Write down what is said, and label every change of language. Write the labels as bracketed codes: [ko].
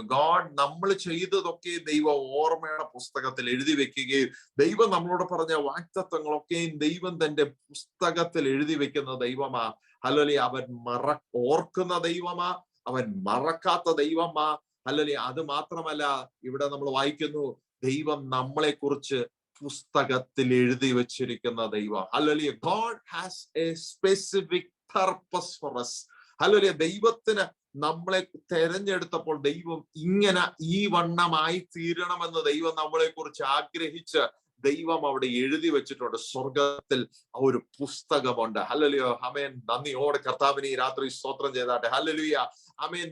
[ml] God നമ്മൾ ചെയ്തതൊക്കെ ദൈവം ഓർമ്മയുടെ പുസ്തകത്തിൽ എഴുതി വെക്കുകയും ദൈവം നമ്മളോട് പറഞ്ഞ വാഗ്ദത്തങ്ങളൊക്കെയും ദൈവം തന്റെ പുസ്തകത്തിൽ എഴുതി വെക്കുന്ന ദൈവമാ. ഹല്ലേലൂയ. അവൻ ഓർക്കുന്ന ദൈവമാ, അവൻ മറക്കാത്ത ദൈവമാ. ഹല്ലേലൂയ. അത് മാത്രമല്ല, ഇവിടെ നമ്മൾ വായിക്കുന്നു, ദൈവം നമ്മളെ കുറിച്ച് പുസ്തകത്തിൽ എഴുതി വെച്ചിരിക്കുന്ന ദൈവം. Hallelujah. [en] God has a specific purpose for us. [ml] Hallelujah. ദൈവത്തിന് നമ്മളെ തെരഞ്ഞെടുത്തപ്പോൾ ദൈവം ഇങ്ങനെ ഈ വണ്ണമായി തീരണമെന്ന് ദൈവം നമ്മളെ കുറിച്ച് ആഗ്രഹിച്ച് ദൈവം അവിടെ എഴുതി വെച്ചിട്ടുണ്ട്. സ്വർഗത്തിൽ ഒരു പുസ്തകമുണ്ട്. ഹല്ലേലൂയ. ആമേൻ. നന്ദിയോടെ കർത്താവിനെ ഈ രാത്രി സ്തോത്രം ചെയ്താട്ടെ. ഹല്ലേലൂയ. ആമേൻ.